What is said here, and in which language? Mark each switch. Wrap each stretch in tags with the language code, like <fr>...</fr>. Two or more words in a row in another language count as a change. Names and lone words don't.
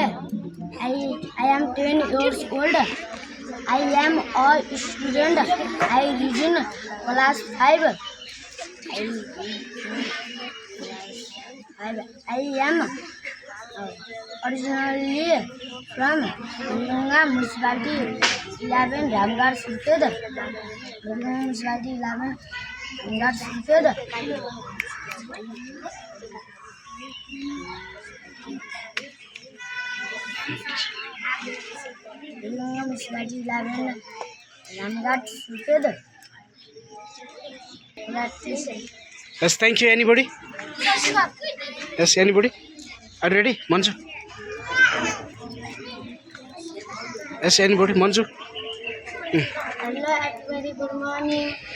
<en>I am 10 years old. I am a student. I read in class 5. I am originally from Biranga Municipality 11 Ramgarh Surkhet. Biranga Municipality 11 Ramgarh Surkhet. Biranga Municipality 11 Ramgarh Surkhet. That's it. Yes, thank you. Anybody? Yes, anybody? Are you ready? Manju? Yes, anybody? Manju? Hello everybody, good morning.</en>